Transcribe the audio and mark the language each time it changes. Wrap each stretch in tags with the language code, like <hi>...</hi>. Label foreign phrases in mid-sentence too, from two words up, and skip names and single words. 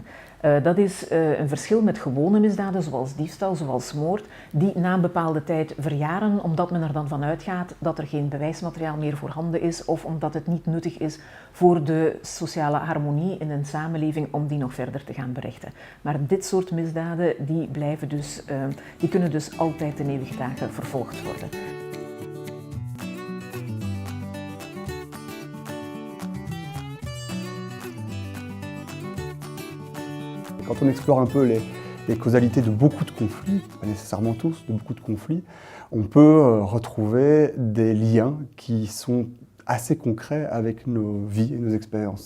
<nl>Dat is een verschil met gewone misdaden zoals diefstal, zoals moord, die na een bepaalde tijd verjaren omdat men er dan van uitgaat dat er geen bewijsmateriaal meer voorhanden is of omdat het niet nuttig is voor de sociale harmonie in een samenleving om die nog verder te gaan berechten. Maar dit soort misdaden die kunnen dus altijd ten eeuwige dagen vervolgd worden.</nl> <fr>Quand on explore un peu les causalités de beaucoup de conflits, pas nécessairement tous, de beaucoup de conflits, on peut retrouver des liens qui sont assez concrets avec nos vies et nos expériences.</fr>